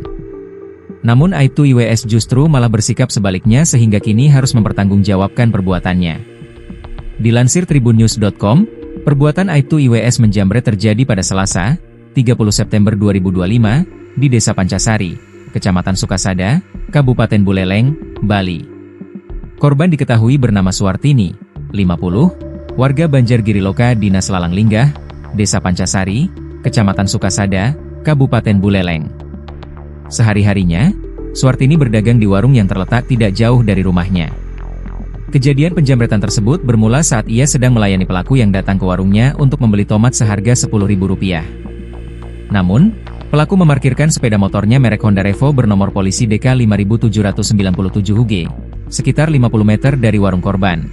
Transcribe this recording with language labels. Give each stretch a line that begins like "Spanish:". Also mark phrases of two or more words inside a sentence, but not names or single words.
Indonesian: Namun Aibtu IWS justru malah bersikap sebaliknya sehingga kini harus mempertanggungjawabkan perbuatannya. Dilansir tribunnews.com, perbuatan Aibtu IWS menjamret terjadi pada Selasa, 30 September 2025, di Desa Pancasari, Kecamatan Sukasada, Kabupaten Buleleng, Bali. Korban diketahui bernama Suwartini, 50, warga Banjargiriloka Dinas Lalang Linggah, Desa Pancasari, Kecamatan Sukasada, Kabupaten Buleleng. Sehari-harinya, Suwartini berdagang di warung yang terletak tidak jauh dari rumahnya. Kejadian penjamretan tersebut bermula saat ia sedang melayani pelaku yang datang ke warungnya untuk membeli tomat seharga Rp10.000. Namun, pelaku memarkirkan sepeda motornya merek Honda Revo bernomor polisi DK 5797UG, sekitar 50 meter dari warung korban.